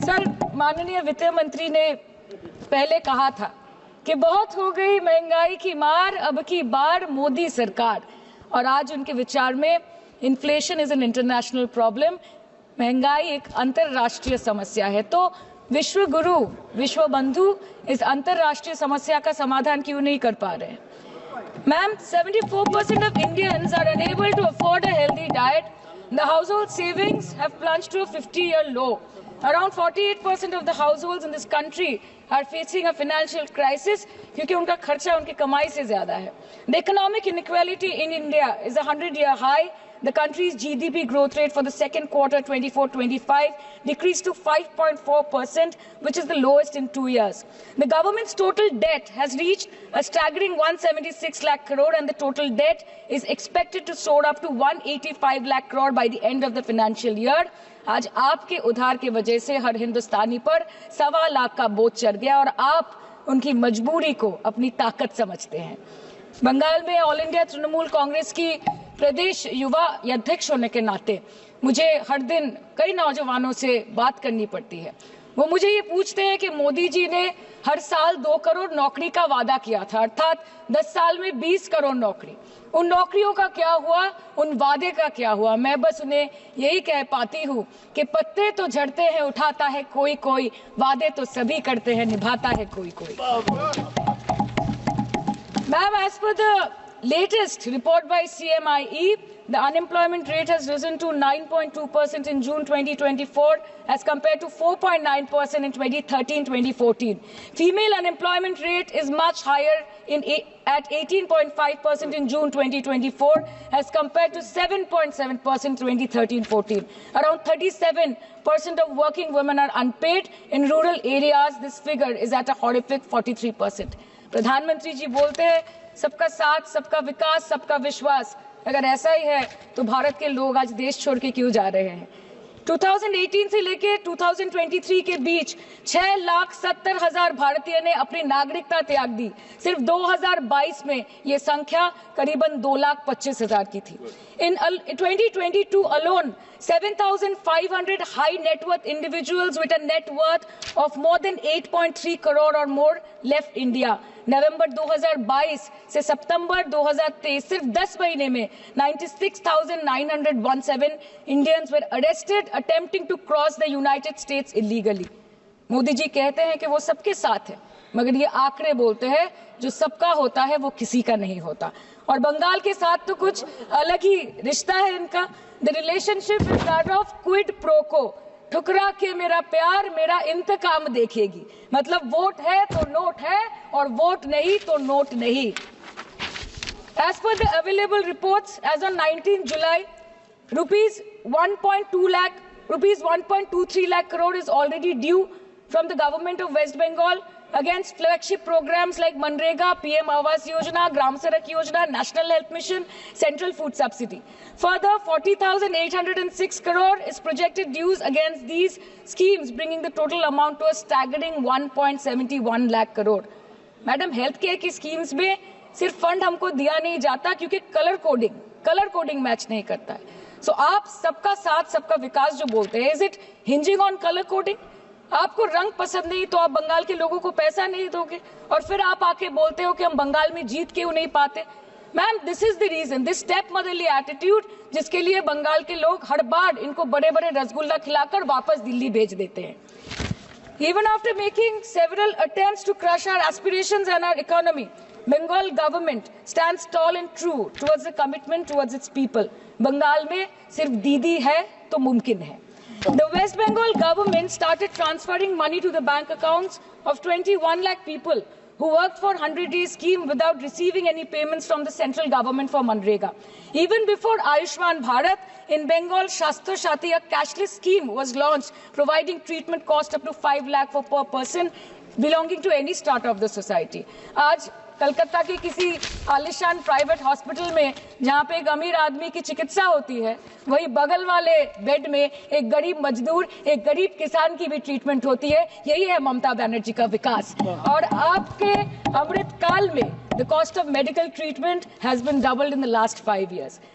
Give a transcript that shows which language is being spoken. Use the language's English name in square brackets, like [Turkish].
[Hindi] Sir, माननीय वित्त मंत्री ने पहले कहा था कि बहुत हो गई महंगाई की मार, अब की बार मोदी सरकार, और आज उनके विचार में [English] inflation is an international problem, [Hindi] महंगाई एक अंतरराष्ट्रीय समस्या है। तो विश्व गुरु विश्व बंधु इस अंतरराष्ट्रीय समस्या का समाधान क्यों नहीं कर पा रहे? [English] Ma'am, 74% of Indians are unable to afford a healthy diet. The household savings have plunged to a 50-year low. Around 48% of the households in this country are facing a financial crisis [Hindi] क्योंकि उनका खर्चा उनकी कमाई से ज्यादा है। [English] The economic inequality in India is a 100-year high. The country's GDP growth rate for the second quarter 24-25 decreased to 5.4%, which is the lowest in 2 years. The government's total debt has reached a staggering 176 lakh crore, and the total debt is expected to soar up to 185 lakh crore by the end of the financial year. [Hindi] आज आपके उधार की वजह से हर हिंदुस्तानी पर 1.25 लाख का बोझ चढ़ गया और आप उनकी मजबूरी को अपनी ताकत समझते हैं। बंगाल में ऑल इंडिया तृणमूल कांग्रेस की प्रदेश युवा अध्यक्ष होने के नाते मुझे हर दिन कई नौजवानों से बात करनी पड़ती है। वो मुझे ये पूछते हैं कि मोदी जी ने हर साल 2 करोड़ नौकरी का वादा किया था, अर्थात 10 साल में 20 करोड़ नौकरी। उन नौकरियों का क्या हुआ, उन वादे का क्या हुआ? मैं बस उन्हें यही कह पाती हूँ कि पत्ते तो झड़ते हैं उठाता है कोई कोई, वादे तो सभी करते हैं निभाता है कोई कोई। [English] Ma'am, as per the latest report by CMIE, the unemployment rate has risen to 9.2% in June 2024 as compared to 4.9% in 2013-2014. Female unemployment rate is much higher at 18.5% in June 2024 as compared to 7.7% in 2013-14. Around 37% of working women are unpaid. In rural areas, this figure is at a horrific 43%. [Hindi] प्रधानमंत्री जी बोलते हैं सबका साथ सबका विकास सबका विश्वास। अगर ऐसा ही है तो भारत के लोग आज देश छोड़ के क्यों जा रहे हैं? 2018 से लेके 2023 के बीच 6,70,000 भारतीय ने अपनी नागरिकता त्याग दी। सिर्फ 2022 में ये संख्या करीबन 2,25,000 की थी। [English] In 2022 alone, 7,500 high net worth individuals with a net worth of more than 8.3 crore or more left India. [Hindi] नवंबर 2022 से सितंबर 2023 सिर्फ 10 महीने में [English] 96,917 Indians were arrested attempting to cross the United States illegally. [Hindi] Modi ji कहते हैं कि वो सबके साथ है, मगर ये आंकड़े बोलते हैं जो सबका होता है वो किसी का नहीं होता। और बंगाल के साथ तो कुछ अलग ही रिश्ता है इनका। [English] the relationship is that of quid pro quo, [Hindi] ठुकरा के मेरा प्यार मेरा इंतकाम देखेगी। मतलब वोट है तो नोट है और वोट नहीं तो नोट नहीं। [English] As per the available reports, as on 19 July, rupees 1.23 lakh crore is already due from the government of West Bengal against flagship programs like Manrega, PM Awas Yojana, Gram Sadak Yojana, National Health Mission, Central Food Subsidy. Further, 40,806 crore is projected dues against these schemes, bringing the total amount to a staggering 1.71 lakh crore. [Hindi] Madam, health care की schemes में सिर्फ fund हमको दिया नहीं जाता क्योंकि colour coding match नहीं करता है। सो आप सबका साथ सबका विकास जो बोलते हैं, [English] Is it hinging on colour coding? [Hindi] आपको रंग पसंद नहीं तो आप बंगाल के लोगों को पैसा नहीं दोगे और फिर आप आके बोलते हो कि हम बंगाल में जीत क्यों नहीं पाते। Ma'am, [English] this is the reason, this step motherly attitude, [Hindi] जिसके लिए बंगाल के लोग हर बार इनको बड़े बड़े रसगुल्ला खिलाकर वापस दिल्ली भेज देते हैं। [English] Even after making several attempts to crush our aspirations and our economy, Bengal government stands tall and true towards the commitment towards its people. [Hindi] Bengal में सिर्फ दीदी है तो मुमकिन है। [English] The West Bengal government started transferring money to the bank accounts of 21 lakh people who worked for 100-day scheme without receiving any payments from the central government for Manrega. Even before Ayushman Bharat, in Bengal, Shastra Shati, a cashless scheme was launched, providing treatment cost up to 5 lakh for per person belonging to any strata of the society. [Hindi] आज कलकत्ता के किसी आलिशान private hospital में जहां पे एक अमीर आदमी की चिकित्सा होती है, वही बगल वाले बेड में एक गरीब मजदूर, एक गरीब किसान की भी ट्रीटमेंट होती है। यही है ममता बनर्जी का विकास। और आपके अमृत काल में [English] The cost of medical treatment has been doubled in the last 5 years।